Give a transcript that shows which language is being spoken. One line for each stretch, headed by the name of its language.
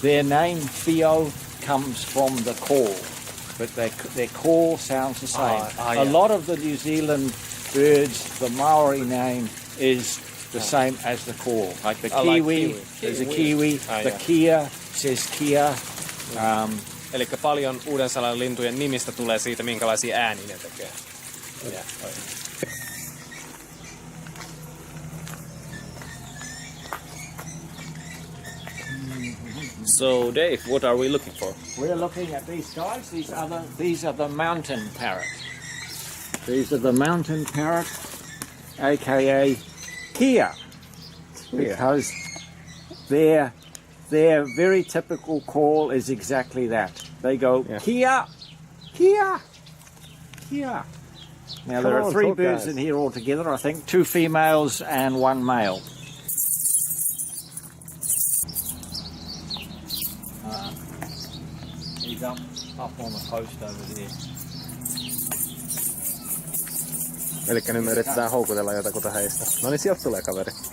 English: Their name, Whio, comes from the call, but their call sounds the same. A lot of the New Zealand birds, the Maori name is the same as the call. Like the kiwi, there's a kiwi, the kia says kia.
Finnish: Eli paljon Uuden Seelannin lintujen nimistä tulee siitä, minkälaisia ääniä ne tekee.
English: So Dave, what are we looking for? We're looking at these guys. These are the mountain parrot. These are the mountain parrot, A.K.A. Kia, because their very typical call is exactly that. They go kia, kia, kia. Now there are three birds in here altogether. I think 2 females and 1 male. He's up on the post over there.
Finnish: Elikkä nyt me yritetään houkutella jotakuta heistä. No niin, sieltä tulee kaveri.